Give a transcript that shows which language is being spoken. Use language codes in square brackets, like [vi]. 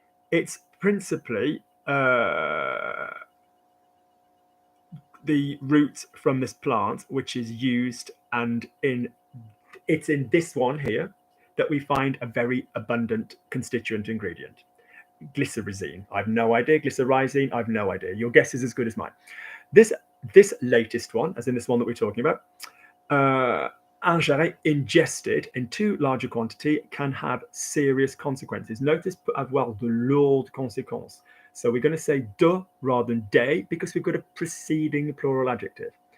[en] It's principally the root from this plant, which is used, and it's in this one here that we find a very abundant constituent ingredient. Glycyrrhizine. I have no idea. Glycyrrhizine. I have no idea. Your guess is as good as mine. This latest one, as in this one that we're talking about, ingéré, ingested in too large a quantity can have serious consequences. [fr] Notice peut avoir de lourdes conséquences. [en] So we're going to say de rather than des because we've got a preceding plural adjective.